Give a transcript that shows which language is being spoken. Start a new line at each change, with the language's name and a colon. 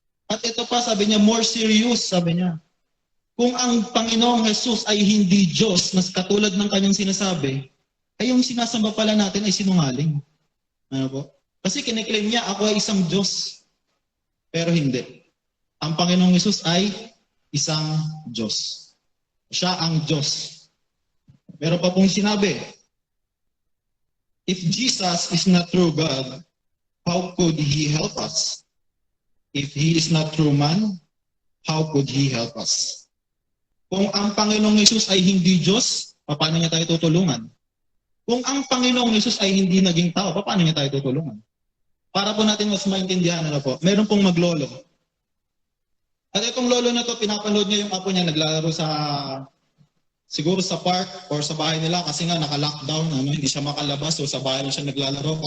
Filipino: At ito pa, sabi niya,
English: more serious,
Filipino: sabi niya. Kung ang Panginoong Jesus ay hindi Diyos, mas katulad ng kanyang sinasabi, ay yung sinasamba pala natin ay sinungaling. Kasi kiniklaim niya, ako ay isang Diyos. Pero hindi. Ang Panginoong Jesus ay isang Diyos. Siya ang Diyos. Meron pa pong sinabi,
English: if Jesus is not true God, how could He help us? If He is not true man, how could He help us?
Filipino: Kung ang Panginoong Jesus ay hindi Diyos, paano niya tayo tutulungan? Kung ang Panginoong Jesus ay hindi naging tao, paano niya tayo tutulungan? Para po natin mas maintindihan, meron pong maglolo. At itong lolo na to, pinapanood niya yung apo niya, naglalaro siguro sa park or sa bahay nila kasi nga naka-lockdown, hindi siya makalabas, so sa bahay lang siya naglalaro.